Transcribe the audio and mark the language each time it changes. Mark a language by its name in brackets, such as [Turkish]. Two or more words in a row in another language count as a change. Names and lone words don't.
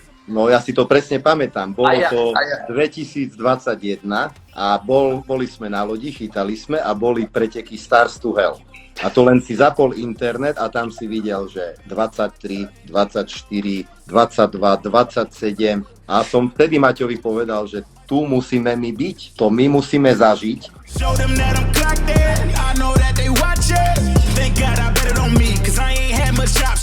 [Slovak] No ja si to presne pamätám, bolo to 2021 a boli sme na lodi, chytali sme a boli preteky Stars to Hell. A to len si zapol internet a tam si videl, že 23, 24, 22, 27 a som vtedy Maťovi povedal, že tu musíme my byť, to my musíme zažiť. [English] Thank God I bet it on me, cause I ain't had much